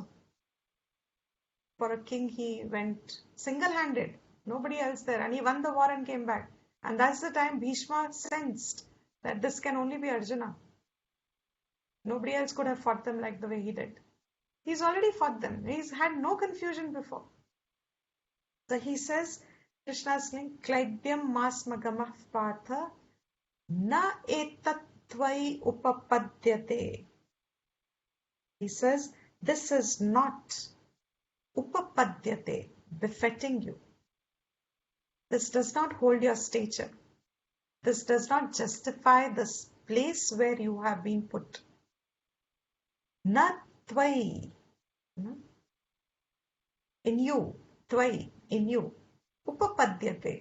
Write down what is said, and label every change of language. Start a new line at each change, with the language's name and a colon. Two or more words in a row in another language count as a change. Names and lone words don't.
English: For a king he went single-handed, nobody else there, and he won the war and came back. And that's the time Bhishma sensed that this can only be Arjuna. Nobody else could have fought them like the way he did. He's already fought them. He's had no confusion before. So he says, Krishna is saying,
Sanskrit: Klaibyam masmagamah partha na etattvai upapadyate.
English: He says, this is not upapadyate, befitting you. This does not hold your stature. This does not justify this place where you have been put.
Sanskrit: Na tvai,
English: in you, tvai, in you, upapadyate.